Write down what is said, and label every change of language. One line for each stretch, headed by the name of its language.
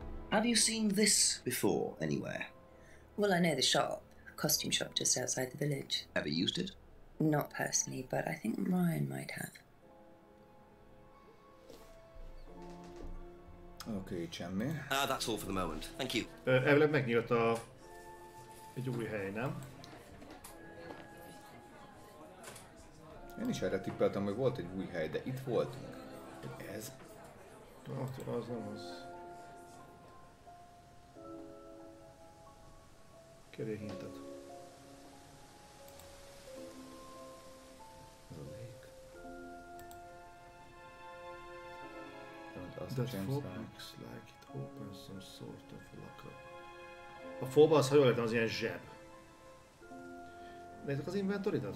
English: Have you seen this before anywhere? Well, I know the shop, costume shop just outside the village. Ever used it? Not personally, but I think Ryan might have.
Hungarian: Oké, semmi.
English: That's all for the moment. Thank you.
Hungarian: Elvileg megnyílt egy új hely, nem? Én is erre tippeltem, hogy volt egy új hely, de itt voltunk. Ez? Az nem az. Kérjél hintet. Ez a lég.
English: That fob looks like it opens some sort of locker.
Hungarian: A fob az, ha jól értem, az ilyen zseb. Nézzük az inventoridat?